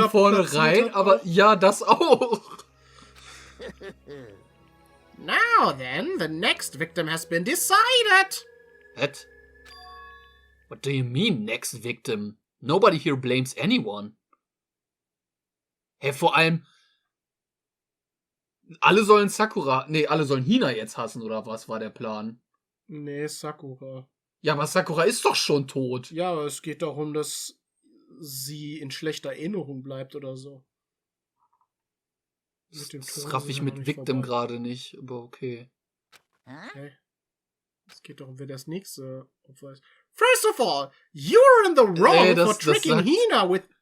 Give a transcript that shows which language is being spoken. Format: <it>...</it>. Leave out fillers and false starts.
<de>da vornherein, platziert hat. aber ja, das auch.</de> <en>Now then, the next victim has been decided. What? What do you mean, next victim? Nobody here blames anyone.</en> <de>Hey, vor allem, alle sollen alle sollen Hina jetzt hassen, oder was war der Plan? Nee, Sakura. Ja, aber Sakura ist doch schon tot. Ja, aber es geht darum, dass sie in schlechter Erinnerung bleibt oder so. Das raff ich mit Victim gerade nicht, aber okay. Okay. Es geht doch um, wer das nächste Opfer ist.</de> <en>First of all, you're in the wrong for tricking Hina with...</en>